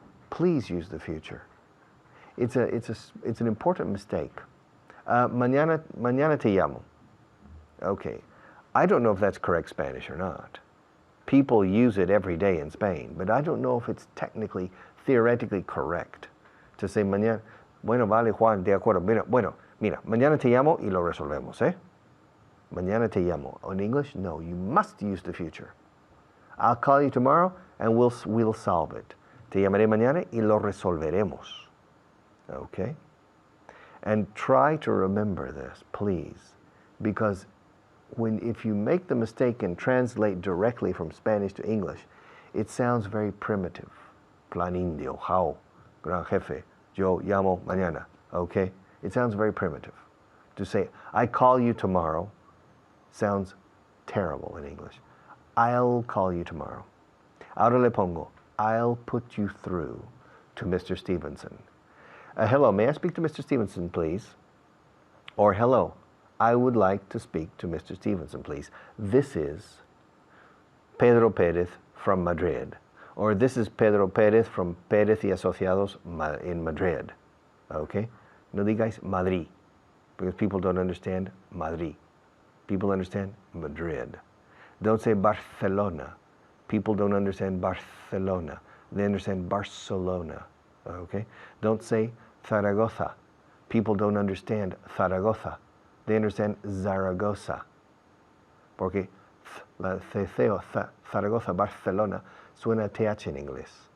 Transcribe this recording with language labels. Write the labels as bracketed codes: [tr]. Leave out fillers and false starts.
[en] Please use the future. It's an important mistake. [es] Mañana te llamo. Okay. [en] I don't know if that's correct Spanish or not. People use it every day in Spain, but I don't know if it's technically, theoretically correct to say mañana. [es] Bueno, vale, Juan, de acuerdo. Mira, mañana te llamo y lo resolvemos, ¿eh? Mañana te llamo. [en] In English, no, you must use the future. I'll call you tomorrow and we'll solve it. [es] Te llamaré mañana y lo resolveremos. [en] Okay? And try to remember this, please, because if you make the mistake and translate directly from Spanish to English, it sounds very primitive. [es] Plan indio, how, gran jefe, yo llamo mañana, okay? [en] It sounds very primitive. To say, I call you tomorrow, sounds terrible in English. I'll call you tomorrow. [es] Ahora le pongo, [en] I'll put you through to Mr. Stevenson. Hello, may I speak to Mr. Stevenson, please? Or hello, I would like to speak to Mr. Stevenson, please. This is Pedro Pérez from Madrid. Or this is Pedro Pérez from Pérez y Asociados in Madrid. Okay? [es] No digáis [en] Madrid, because people don't understand Madrid. People understand Madrid. Don't say Barcelona. People don't understand Barcelona. They understand Barcelona. Okay? Don't say Zaragoza. People don't understand Zaragoza. They understand Zaragoza. [es] Porque la ceceo, Zaragoza, Barcelona, suena TH en inglés.